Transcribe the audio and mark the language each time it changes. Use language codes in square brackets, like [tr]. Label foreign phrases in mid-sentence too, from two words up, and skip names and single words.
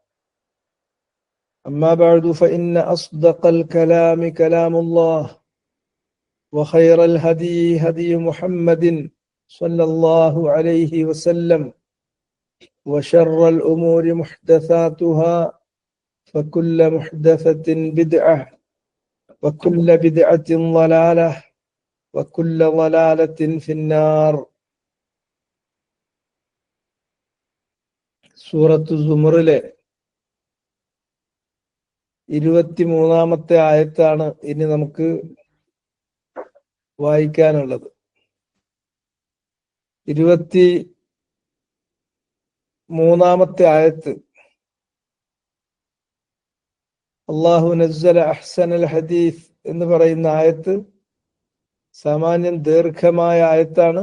[ar] أما بعد، فإن أصدق الكلام كلام الله، وخير الهدي هدي محمد صلى الله عليه وسلم، وشر الأمور محدثاتها، فكل محدثة بدعة، وكل بدعة ضلالة، وكل ضلالة في النار. [ml] സൂറത്ത് സുമറിലെ 23-ാമത്തെ ആയത്താണ് ഇനി നമുക്ക് വായിക്കാനുള്ളത്. 23-ാമത്തെ ആയത്ത്, [ar] الله نزل أحسن الحديث [ml] എന്ന് പറയുന്ന ആയത്ത് സാമാന്യം ദീർഘമായ ആയത്താണ്.